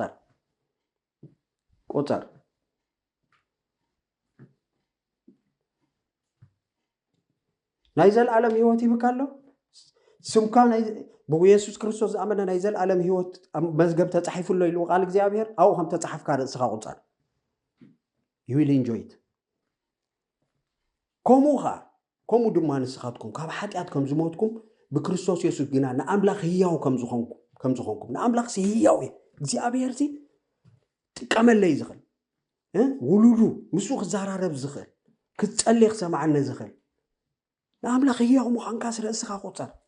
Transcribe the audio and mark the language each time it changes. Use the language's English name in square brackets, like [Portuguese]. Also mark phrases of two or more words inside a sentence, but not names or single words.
[Tigrinya] ቁፀር ናይ ዘለዓለም ህይወት ይብካ ኣሎ ስምካ ብኢየሱስ ክርስቶስ ዝኣመነ ናይ ዘለዓለም ህይወት መዝገብ ተጻሒፉሎ ኢሉ ቃል እግዚአብሔር ኣብኡ ከም ተጻሒፍካ ርእስኻ ቁፀር [English] you will enjoy it [Tigrinya] ከምኡ ድማ ንስኻትኩም ካብ ሓጢኣት ከም ዝሞትኩም ብክርስቶስ ኢየሱስ ግና ንኣምላኽ ህያው ከም ዝኾንኩም ንኣምላኽ ህያው እዩ እግዚአብሔር ጥቀመለይ ዝኽእል ውሉሉ ምስኡ ክዘራረብ ዝኽእል ክትጸልይ ክሰማዓነ ዝኽእል ንኣምላኽ ህያው ምዃንካ ርእስኻ ቁፀር